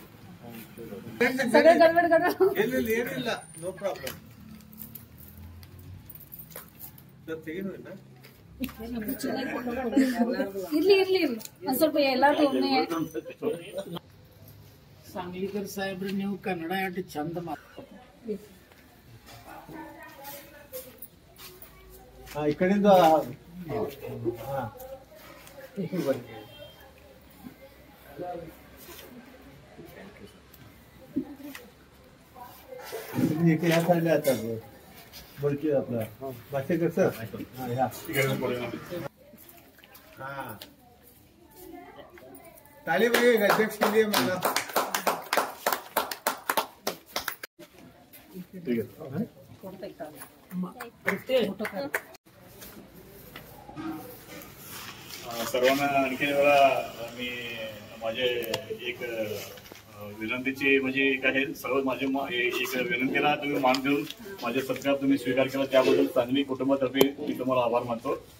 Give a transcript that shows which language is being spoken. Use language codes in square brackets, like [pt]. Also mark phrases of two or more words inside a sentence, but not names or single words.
[mr] सगळं गडबड [kn] ಏನಿಲ್ಲ [en] no problem [kn] ಸರ್ ತೆಗೆದು ಇರ್ಲಿ ಒಂದ್ ಸ್ವಲ್ಪ ಎಲ್ಲಾರು ಒಮ್ಮೆ सांगलीकर साहेब ನೀವು ಕನ್ನಡ ಎಷ್ಟು ಚಂದ ಮಾತಾಡ್ತಾರೆ. ಈ ಕಡೆಯಿಂದ [mr] या साईडला येतात बोलकी आपला भाषेकर सर [hi] हाँ ताली बजाइएगा अध्यक्ष के लिए मेरा ठीक है. [mr] सर्वांना आणखी वेळा मी माझे एक विनंतीची म्हणजे काय सर्व माझे एक विनंतीला तुम्ही मान देऊन माझे सत्कार तुम्ही स्वीकार केला त्याबद्दल सांगली कुटुंबातर्फे मी तुम्हाला आभार मानतो.